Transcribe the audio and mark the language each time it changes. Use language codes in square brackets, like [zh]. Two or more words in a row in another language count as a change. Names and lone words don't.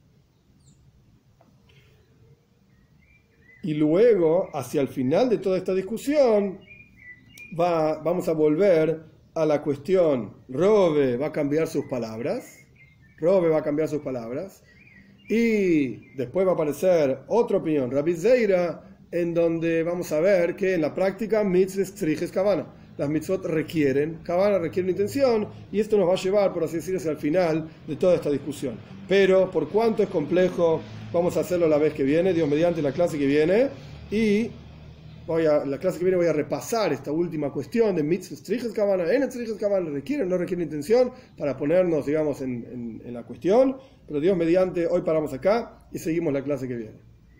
[es] Y luego, hacia el final de toda esta discusión, vamos a volver a la cuestión. Robe va a cambiar sus palabras. Y después va a aparecer otra opinión, Rabbi Zeira, en donde vamos a ver que en la práctica [he] מצוות צריכות כוונה. [es] Las mitzvot requieren intención, y esto nos va a llevar, por así decirlo, hacia el final de toda esta discusión. Pero por cuanto es complejo, vamos a hacerlo la vez que viene, Dios mediante, la clase que viene, y la clase que viene voy a repasar esta última cuestión de [he] מצוות צריכות כוונה, צריכות כוונה, [es] requieren, no requieren intención, para ponernos, digamos, en la cuestión. Pero Dios mediante, hoy paramos acá y seguimos la clase que viene.